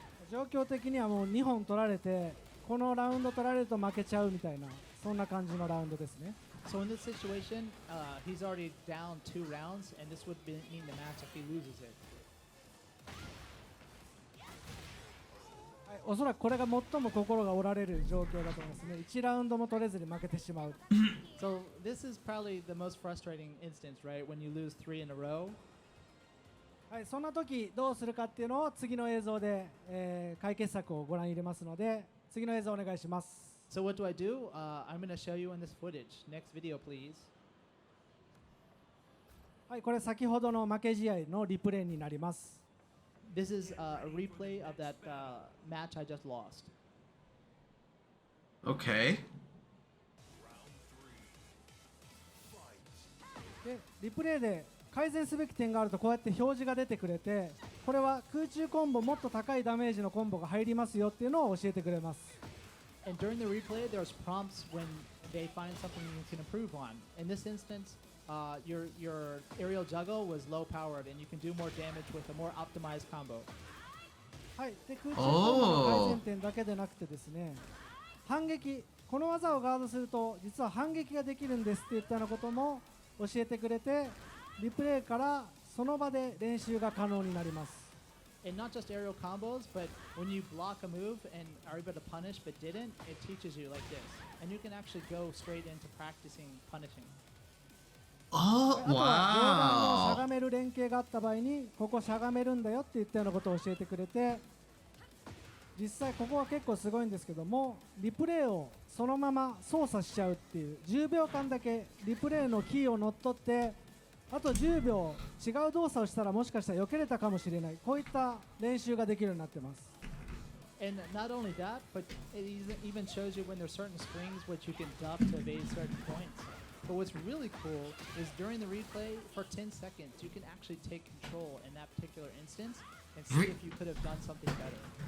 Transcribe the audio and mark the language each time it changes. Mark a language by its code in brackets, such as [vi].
[ja] 状況的にはもう2本取られてこのラウンド取られると負けちゃうみたいなそんな感じのラウンドですね。 [en] So in this situation, he's already down 2 rounds, and this would mean the match if he loses it. [ja] はい、おそらくこれが最も心が折られる状況だと思いますね。 1ラウンドも取れずに負けてしまう。 [en] So this is probably the most frustrating instance, right? When you lose 3 in a row. [ja] はい、そんな時どうするかっていうのを次の映像で、解決策をご覧入れますので、次の映像お願いします。 [en] So what do I do? I'm going to show you in this footage. Next video, please. [ja] はい、これ先ほどの負け試合のリプレイになります。 [en] This is a replay of that match I just lost. Okay. [ja] でリプレイで改善すべき点があるとこうやって表示が出てくれて、これは空中コンボもっと高いダメージのコンボが入りますよっていうのを教えてくれます。 [en] And during the replay, there's prompts when they find something you can improve on. In this instance, your aerial juggle was low powered, and you can do more damage with a more optimized combo. [ja] はい、で空中コンボの改善点だけでなくてですね、反撃、この技をガードすると実は反撃ができるんですっていったようなことも教えてくれて、リプレイからその場で練習が可能になります。 [en] And not just aerial combos, but when you block a move and are able to punish but didn't, it teaches you like this. And you can actually go straight into practicing punishing. Oh, [ja] あとは上段のしゃ [en] wow. [ja] がめる連携があった場合にここしゃがめるんだよっていったようなことを教えてくれて、実際ここは結構すごいんですけども、リプレイをそのまま操作しちゃうっていう10秒間だけリプレイのキーを乗っ取ってあと10秒違う動作をしたらもしかしたら避けれたかもしれない、こういった練習ができるようになってます。 [en] And not only that, but it even shows you when there's certain strings which you can duck to evade certain points. But what's really cool is during the replay, for 10 seconds, you can actually take control in that particular instance and see if you could have done something better.